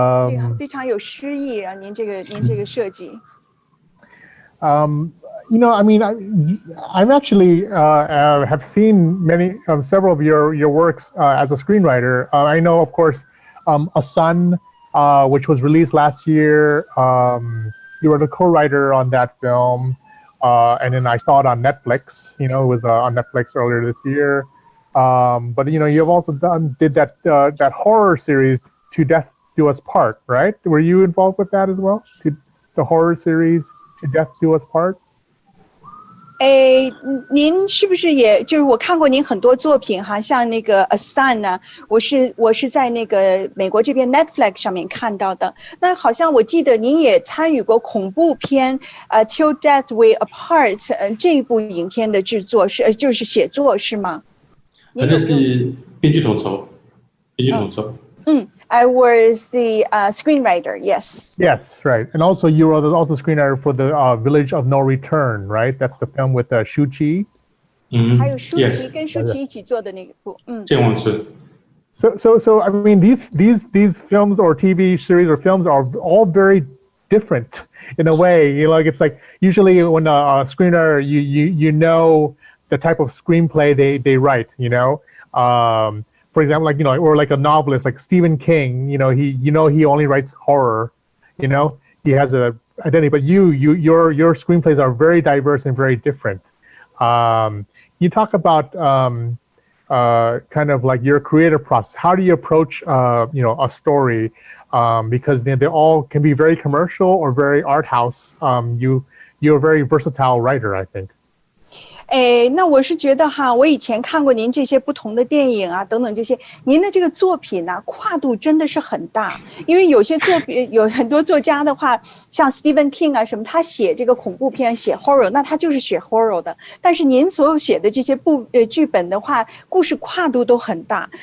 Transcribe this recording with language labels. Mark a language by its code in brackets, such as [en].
[zh] 这个非常有诗意啊，您这个设计。 [en] You know, I mean, I've actually have seen several of your works as a screenwriter. I know, of course, A Son, which was released last year. You were the co-writer on that film, and then I saw it on Netflix. You know, it was on Netflix earlier this year. But you know, you've also did that horror series, To Death Do Us Part, right? Were you involved with that as well? The horror series, To Death Do Us Part? [zh] 您是不是也就是我看过您很多作品哈，像那个 A Son 呢，我是在那个美国这边 Netflix 上面看到的。那好像我记得您也参与过恐怖片Till Death We Apart 这一部影片的制作就是写作是吗？那是编剧统筹， [en] I was the screenwriter, yes. Yes, right. And also you were also screenwriter for the Village of No Return, right? That's the film with Shu Qi. [zh] 还有舒淇跟舒淇一起做的那个部，健忘村。 [en] So I mean these films or TV series or films are all very different in a way. You know, like it's like usually when a screenwriter you know the type of screenplay they write, you know. For example, like, you know, or like a novelist like Stephen King, you know, he only writes horror, you know, he has a identity, but your screenplays are very diverse and very different. You talk about kind of like your creative process. How do you approach you know, a story? Because they all can be very commercial or very art house. You're a very versatile writer, I think. [zh] 那我是觉得哈，我以前看过您这些不同的电影啊，等等这些，您的这个作品呢，跨度真的是很大。因为有些作品，有很多作家的话，像 Stephen King 啊什么，他写这个恐怖片，写 horror， 那他就是写 horror 的。但是您所有写的这些剧本的话，故事跨度都很大。